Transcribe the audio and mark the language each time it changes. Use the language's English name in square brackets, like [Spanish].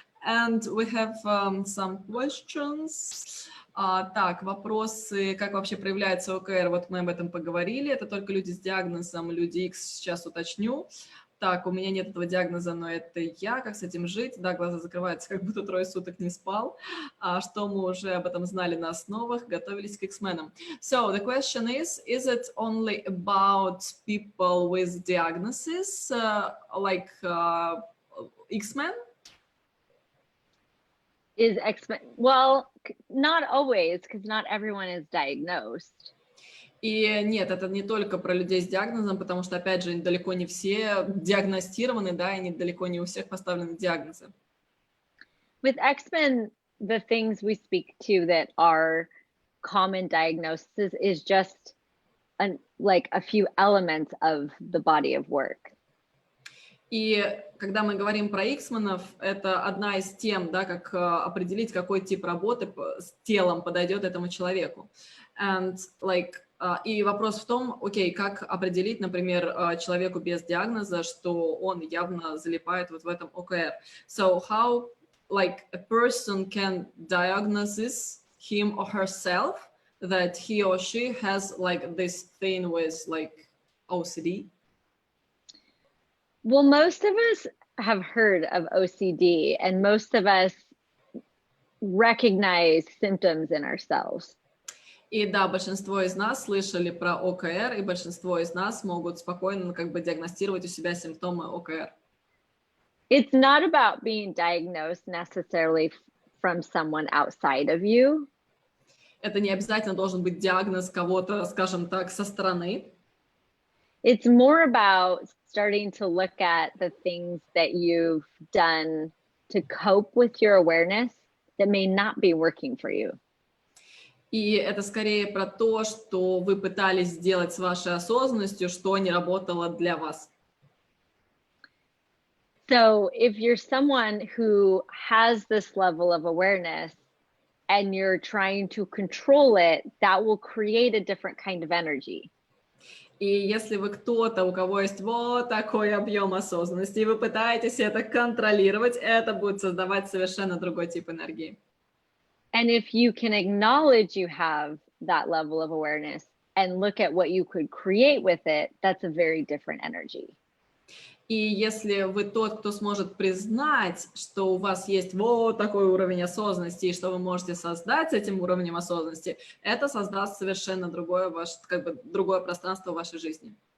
[English] And we have some questions. [Russian] Так, вопросы, как вообще проявляется ОКР, вот мы об этом поговорили. Это только люди с диагнозом, люди X, сейчас уточню. Так, у меня нет этого диагноза, но это я, как с этим жить? Да, глаза закрываются, как будто 3 суток не спал. Что мы уже об этом знали на основах, готовились к X-менам. [English] So, the question is it only about people with diagnoses, like X-men? Is well, not always, because not everyone is diagnosed. [Russian] И нет, это не только про людей с диагнозом, потому что, опять же, далеко не все диагностированы, да, и далеко не у всех поставлены диагнозы. [English] With X-Men, the things we speak to that are common diagnoses is just like a few elements of the body of work. [Russian] И когда мы говорим про X-менов, это одна из тем, да, как определить, какой тип работы с телом подойдет этому человеку. [English] And like, [Russian] и вопрос в том, окей, как определить, например, человеку без диагноза, что он явно залипает вот в этом ОКР. [English] So how, like, a person can diagnose him or herself that he or she has like this thing with like OCD? Well, most of us have heard of OCD, and most of us recognize symptoms in ourselves. [Russian] И да, большинство из нас слышали про ОКР, и большинство из нас могут спокойно как бы диагностировать у себя симптомы ОКР. [English] It's not about being diagnosed necessarily from someone outside of you. [Russian] Это не обязательно должен быть диагноз кого-то, скажем так, со стороны. [English] It's more about starting to look at the things that you've done to cope with your awareness that may not be working for you. [Russian] И это скорее про то, что вы пытались сделать с вашей осознанностью, что не работало для вас. [English] So if you're someone who has this level of awareness and you're trying to control it, that will create a different kind of energy. [Russian] И если вы кто-то, у кого есть вот такой объем осознанности, и вы пытаетесь это контролировать, это будет создавать совершенно другой тип энергии. [English] And if you can acknowledge you have that level of awareness, and look at what you could create with it, that's a very different energy. [Russian] И если вы тот, кто сможет признать, что у вас есть вот такой уровень осознанности, и что вы можете создать с этим уровнем осознанности, это создаст совершенно другое, другое пространство в вашей жизни.